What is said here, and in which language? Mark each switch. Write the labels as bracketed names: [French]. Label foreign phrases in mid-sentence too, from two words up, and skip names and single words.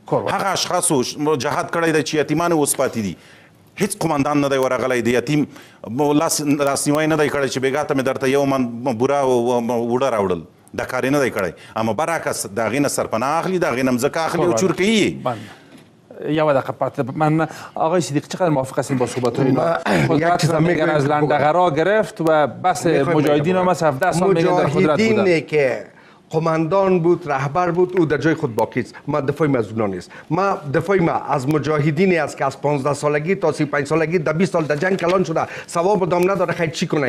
[Pashto] هغه اشخاصو جهاد کړی دی چې یتیمان اوس پاتې دي. هیڅ قمندان نه دی ورغلی د یتیم لاسنیوی نه دی کړی چې بیګا ته مې درته یو من بوره وړه راوړل. دا کار یې نه دی کړی. اما برعکس د هغې نه سرپناه اخلي، د هغې نه مځکه اخلي او چور کوي یې. [Persian] یه دقیقه پات من آقای صدیق چقدر موافق هستین با صحبت اینا؟ قدرت رو میگن از لندغرا گرفت و بس مجاهدین هم از 17 سال میگن در قدرت بودن. مجاهدینی که قماندان بود، رهبر بود، او در جای خود باقی است. ما دفاعی از اونا نیست. ما دفاعی ما از مجاهدینی است که از 15 سالگی تا 35 سالگی در 20 سال در جنگ کلان شده، ثواب دام نداره، خیلی چی کنه.